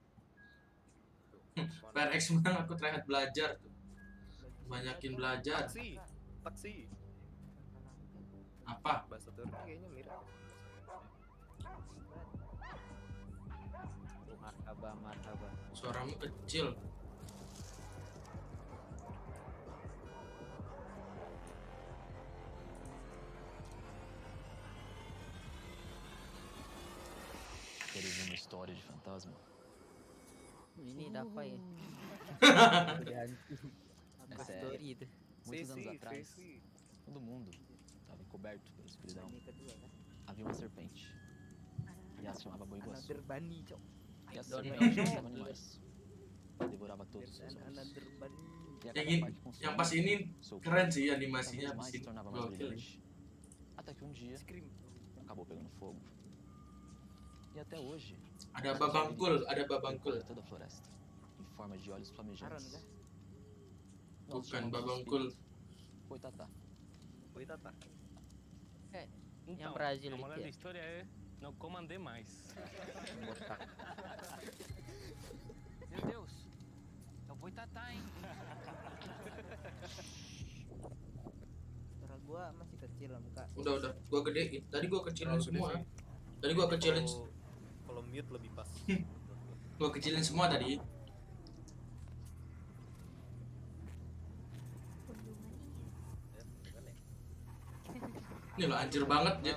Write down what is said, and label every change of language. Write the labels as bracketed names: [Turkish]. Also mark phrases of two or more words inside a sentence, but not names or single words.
[Indonesian] PRX menang, aku terakhir belajar tuh. Banyakin belajar. Taksi. Apa? Bahasa Turki kayaknya mirip. Marhaba. Suaramu kecil. [Portuguese] Queres uma história de fantasma? [Indonesian] Ini apa ya? [Portuguese] É sério. Muitos anos atrás, todo mundo estava encoberto pela escuridão. Havia uma serpente. E ela se chamava Boi Iguaçu. E a serpente comia animais. Devorava todos os seus olhos. [Indonesian] Yang pas ini keren sih animasinya. [Portuguese] Se tornava mais brilhante. Até que um dia acabou pegando fogo. E até hoje [Indonesian] ada babangkul [Portuguese] toda a floresta. forma de olhos flamejantes. [Indonesian] Bukan babangkul. Boitata. Boitata. Yang Brazil [Portuguese] a moral [Indonesian] itu [Portuguese] da [Indonesian] ya. [Portuguese] história é não comam demais. [Indonesian] Botak. [Portuguese] Meu Deus. É o boitata, hein? [Indonesian] Suara gua masih kecil muka. Udah. Gua gedein. Tadi gua kecilin semua. Tadi gua kecilin. Kalau mute lebih pas. Gua kecilin semua tadi. Ini loh anjir banget ya.